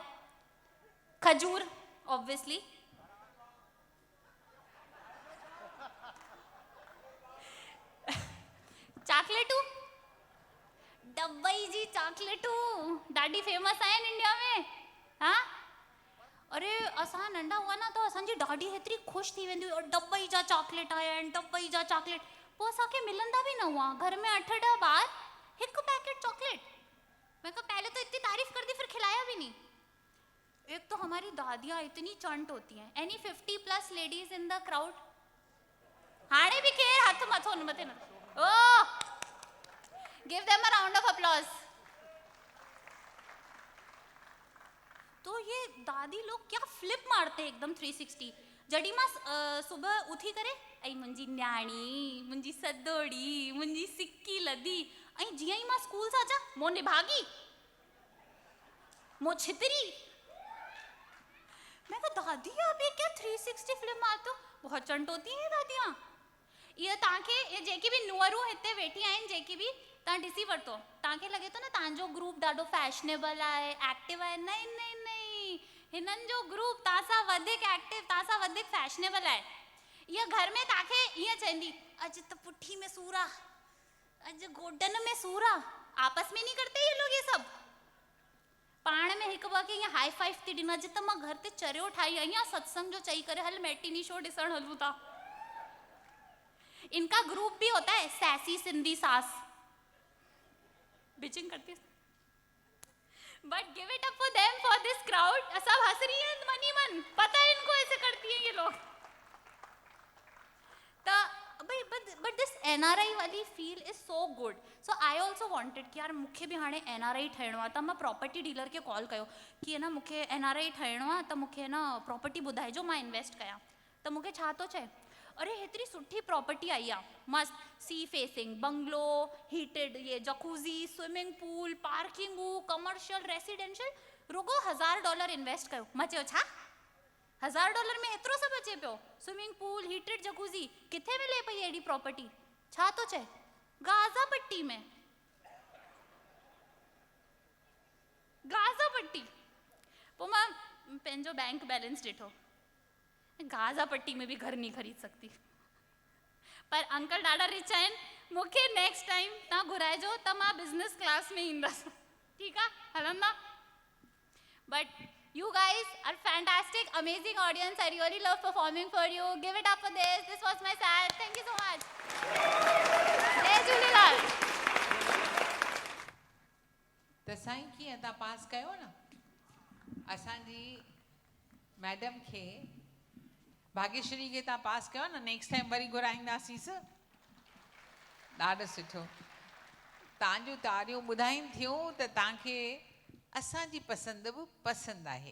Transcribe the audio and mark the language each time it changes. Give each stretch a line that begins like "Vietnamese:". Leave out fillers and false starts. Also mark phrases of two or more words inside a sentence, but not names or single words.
Sindhi: खजूर ऑब्वियसली, चॉकलेटूं, डबई जी चॉकलेटूं ॾाढी फेमस आहिनि इंडिया में। हा, अरे असां नंढा हुआ न त असांजी ॾाढी हेतिरी ख़ुशि थी वेंदी हुई, डबई जा चॉकलेट आया आहिनि, डबई जा चॉकलेट। पोइ असांखे मिलंदा बि न हुआ, घर में 8-10 ॿार, हिकु पैकेट चॉकलेट।
Hindi: मैं कहा पहले तो इतनी तारीफ कर दी, फिर खिलाया भी नहीं। एक तो हमारी दादियाँ इतनी चंट होती हैं।
English: Any 50+ ladies in the crowd?
Sindhi: हाणे भी केर हथ मथो न मथे न।
English: Oh, give them a round of applause.
Hindi: तो ये दादी लोग क्या फ्लिप मारते एकदम 360।
Sindhi: जॾहिं मां सुबह उथी करे ऐं मुंहिंजी न्याणी, मुंहिंजी सदोड़ी, मुंहिंजी सिक्की लधी, ऐं जीअं ई मां स्कूल सां अचां, मो निभागी, मो छितरी।
Hindi: मैं कहा दादी आप ये क्या 360 फ्लिप मारते हो? बहुत चंट होती हैं दादियाँ।
Sindhi: ये तव्हांखे ये जेकी बि नुंहरूं हिते वेठी आहिनि, जेकी बि तव्हां ॾिसी वठो, तव्हांखे लॻे थो न तव्हांजो ग्रुप ॾाढो फैशनेबल आहे, एक्टिव आहे।
Hindi: नहीं नहीं नहीं,
Sindhi: हिननि जो ग्रुप तव्हां सां वधीक एक्टिव, तव्हां सां वधीक फैशनेबल आहे। इहा घर में तव्हांखे ईअं चवंदी, अॼु त पुठी में सूर आहे, अॼु गोडन में सूर आहे।
Hindi: आपस में नहीं करते ये लोग ये सब।
Sindhi: पाण में हिकु ॿ खे ईअं
English: high five
Sindhi: थी ॾिनो, अॼु त मां घर ते चरियो ठाही आई आहियां, सत्संग जो चई करे हल
English: matinee show
Sindhi: ॾिसण हलूं था।
Hindi: इनका ग्रुप भी होता है, सैसी सिंधी सास। बिचिंग करती है,
English: But give it up for them, for this crowd.
Hindi: सब हंस रही है मन ही मन, पता है इनको ऐसे करती हैं ये लोग।
English: But this NRI वाली feel is so good. So I also wanted
Sindhi: कि यार मूंखे भी हाणे NRI ठहिणो आहे। त मां
English: property dealer
Sindhi: खे कॉल कयो कि है ना मूंखे NRI ठहिणो आहे, त मूंखे है ना प्रॉपर्टी ॿुधाइजो, मां इन्वेस्ट कयां। त मूंखे छा थो चए, अरे हेतिरी सुठी प्रॉपर्टी आई आहे,
English: मस्त sea facing, bungalow, heated, ये jacuzzi, swimming pool, parking, commercial, residential,
Sindhi: रुगो $1000 इन्वेस्ट कयो। मां चयो छा $1000 में एतिरो सभु अचे पियो?
English: swimming pool, heated jacuzzi,
Sindhi: किथे मिले पई अहिड़ी प्रॉपर्टी? छा थो चए? गाज़ा पट्टी में। गाज़ा पट्टी। पोइ मां पंहिंजो
English: bank balance
Sindhi: ॾिठो,
Hindi: गाज़ा पट्टी में भी घर नहीं खरीद सकती।
Sindhi: पर अंकल ॾाढा रिच आहिनि, मूंखे
English: next time
Sindhi: तव्हां घुराइजो त मां
English: business class
Sindhi: में ईंदसि। ठीकु आहे, हलंदा।
English: बट you guys are fantastic, amazing audience. I really love performing for you. Give it up for this. This was my sad. Thank you so much.
Sindhi: जय झूलेलाल। त साईं कीअं तव्हां पास कयो न? असांजी मैडम खे, भाग्यश्री खे तव्हां पास कयो न,
English: next time
Sindhi: वरी घुराईंदासींसि। ॾाढो सुठो। तव्हांजूं तारियूं ॿुधाइनि थियूं त तव्हांखे असांजी पसंदि बि पसंदि आहे।